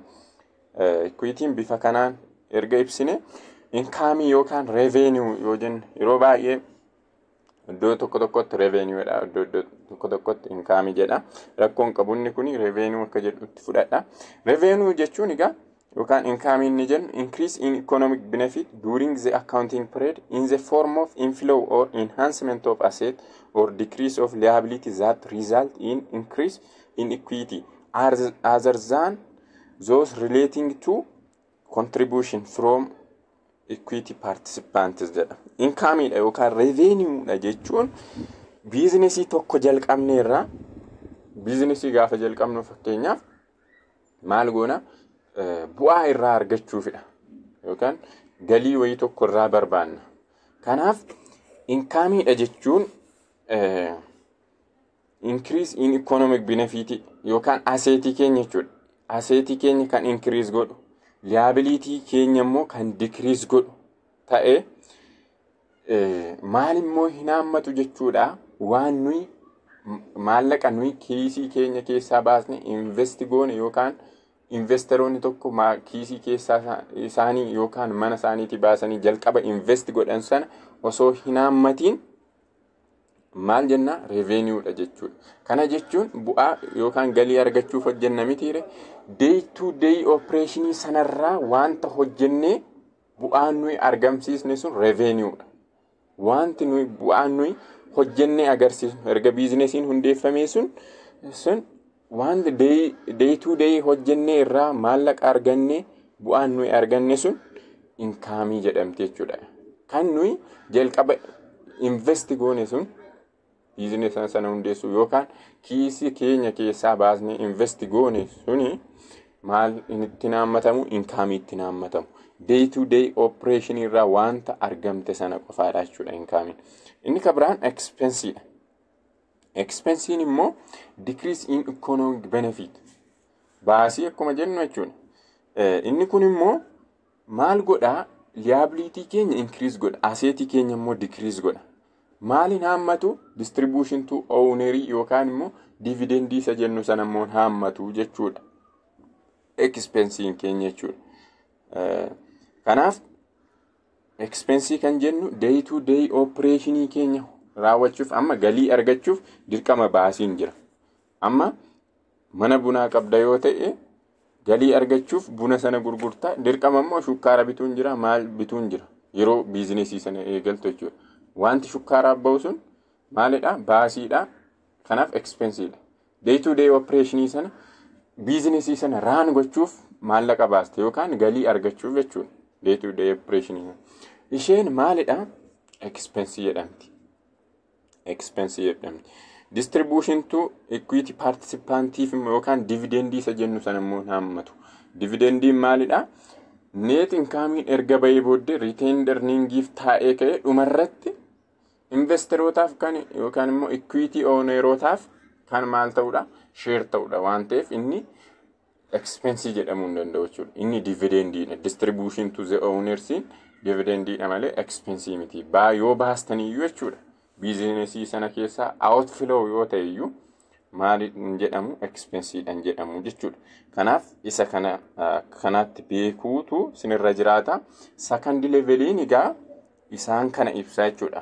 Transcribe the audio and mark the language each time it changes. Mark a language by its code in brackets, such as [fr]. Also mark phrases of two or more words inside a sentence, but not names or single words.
[om] Equity'n bifa kanaan erga ibsine income yookaan revenue yoo jennu yeroo baay'ee iddoo tokko tokkotti revenueedha, iddoo tokko tokkotti income jedha. Rakkoon qabunni kuni revenue akka jedhutti fudhadha. Revenue jechuun egaa yookaan income inni jennu [en] increase in economic benefit during the accounting period in the form of inflow or enhancement of asset or decrease of liability that result in increase in equity other than those relating to contribution from equity participants jedha. [om] Income dha yookaan revenue dha jechuun biizinesii tokko jalqabne irraa biizinesii gaafa jalqabnu fakkeenyaaf maal goona bu'aa irraa argachuufidha yookaan galii wayii tokko irraa barbaanna. Kanaaf income dha jechuun [en] increase in economic benefit [om] yookaan asseetii keenya jechuudha. Asseetii keenya kan increase godhu liability keenya immoo kan decrease godhu ta'e maal immoo hin haammatu jechuudha. Waan nuyi maallaqa nuyi kiisii keenya keessaa baasne invest goone yookaan investoroonni tokko kiisii keessaa isaanii yookaan mana isaaniitii baasanii jalqaba invest godhan sana osoo hin haammatiin maal jenna revenue dha jechuudha. Kana jechuun bu'aa yookaan galii argachuuf hojjenna mitiire [en] day to day operation [om] sanarraa wanta hojjennee bu'aan nuyi argamsiisne sun revenue dha. Wanti nuyi bu'aan nuyi hojjennee agarsiisnu erga biizinesiin hundeeffamee sun wanti [en] day to day [om] hojjennee irraa maallaqa arganne bu'aan nuyi arganne sun income jedhamti jechuudha. Kan nuyi jalqaba invest goone sun business sana hundeessu yookaan kiisii keenya keessaa baasne invest goone suni maal itti naammatamu income itti naammatamu [en] day to day operation [om] irraa wanta argamte sana qofaadha jechuudha income. Inni kabiraan expense dha. Expense immoo [en] decrease in economic benefit [om] baasii akkuma jennu jechuudha. Inni kun immoo maal godha liability keenya increase godha asset keenya immoo decrease godha. Maalin haammatu [en] distribution to ownerii [om] yookaan immoo dividend isa jennu sana immoo haammatu jechuudha. Expense keenya jechuudha. Kanaaf expense kan jennu [en] day to day operation [om] keenya raawwachuuf amma galii argachuuf dirqama baasiin jira. Amma mana bunaa qabda yoo ta'e galii argachuuf buna sana gurgurtaa dirqama immoo shukkaara bituun jira maal bituun jira yeroo biizinesii sana eegaltu jechuudha. Wanti shukkaaraa bahu sun maalidha? Baasiidha. Kanaaf expensiidha. [en] Day to day operation [om] sana biizinesii sana raan gochuuf maallaqa baaste yookaan galii argachuuf jechuudha. [en] Day to day operation [om] isheen maalidha? Expense jedhamti. Expense jedhamti. [en] Distribution to equity participantiif [om] yookaan dividendii isa jennu sana immoo haammatu. Dividendiin maalidha? [en] Net income [om] erga bahee booddee [en] retained earningiif [om] taa'ee ka'e dhumarratti investorootaaf kan yookaan immoo equity ownerootaaf kan maal ta'uudha? Share ta'uudha waan ta'eef inni expense jedhamuu hin danda'u jechuudha. Inni dividendiidha. [en] Distribution to the owners [om] dividendiidha malee expense miti. Yoo baastaniyyuu jechuudha. Biizinesii sana keessaa outflow yoo ta'e iyyuu maal jedhamu? Expenseedhaan jedhamu jechuudha. Kanaaf isa kanaatti beekuutu sinirra jiraata. [en] Second leveliin [om] egaa isaan kana ibsaa jechuudha.